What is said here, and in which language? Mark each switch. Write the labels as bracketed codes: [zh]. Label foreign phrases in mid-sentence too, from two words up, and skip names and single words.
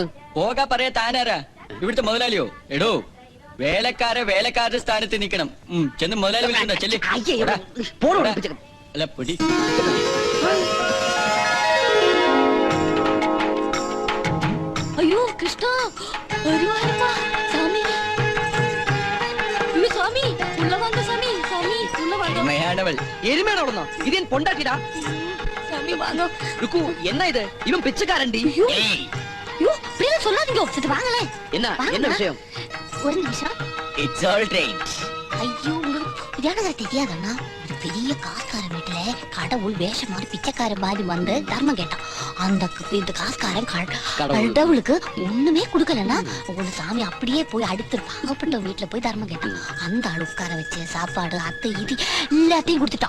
[ml] പോകാ പറയാ താനാരാ? ഇവിടുത്തെ മുതലാളിയോ? എടോ, വേലക്കാരുടെ സ്ഥാനത്ത് നിൽക്കണം. ചെന്ന് മുതലാളി വിളിക്കണ്ടോ? ചെല്ലി. അല്ല, പൊടി. അയ്യോ കൃഷ്ണ, [ta] சாமி சாமி உள்ள வாங்க சாமி, சாமி உள்ள வாங்க. [ml] എരുമയാണവൾ. എരുമയാണോളന്നോ? ഇത് ഞാൻ പൊണ്ടാക്കിടാ. [ta] சாமி வாங்க. ருக்கு, என்ன இது? இவன் பிச்சைக்காரன்டி. ஐயோ அப்படியே சொல்லாதீங்க. சரி வாங்களே. என்ன விஷயம்? ஒரு நிமிஷம். [en] It's all right. [ta] ஐயோ, உங்களுக்கு தெரியாதண்ணா, ஒரு பெரிய காசுக்காரன் வீட்டுல கடவுள் வேஷம் மாதிரி பிச்சைக்காரன் மாதிரி வந்து தர்மம் கேட்டான். இந்த காசுக்காரன் கடவுளுக்கு ஒண்ணுமே கொடுக்கலன்னா உங்க சாமி அப்படியே போய் அடுத்து பாவப்பட்ட வீட்டுல போய் தர்மம் கேட்டான். அந்த ஆள் உட்கார வச்சு சாப்பாடு அத்தை இது எல்லாத்தையும் கொடுத்துட்டான்.